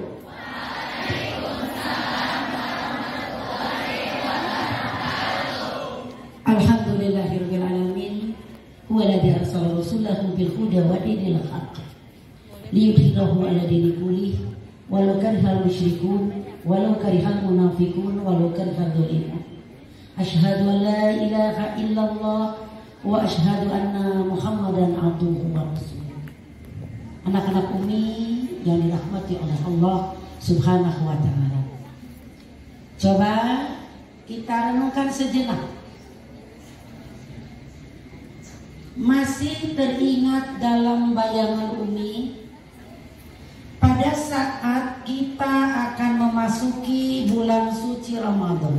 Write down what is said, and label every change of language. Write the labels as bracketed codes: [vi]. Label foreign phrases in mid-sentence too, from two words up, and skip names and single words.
[ar] الحمد لله رب العالمين. هو الذي أرسل رسوله بالهدى ودين الحق ليظهره على الدين كله ولو كره المشركون ولو كره المنافقون ولو كره الظالمون. أشهد أن لا إله إلا الله وأشهد أن محمدا عبده ورسوله. [id] Anak-anak Umi yang dirahmati oleh [ar] الله سبحانه وتعالى. [id] Coba kita renungkan sejenak. Masih teringat dalam bayangan Umi pada saat kita akan memasuki bulan suci Ramadan.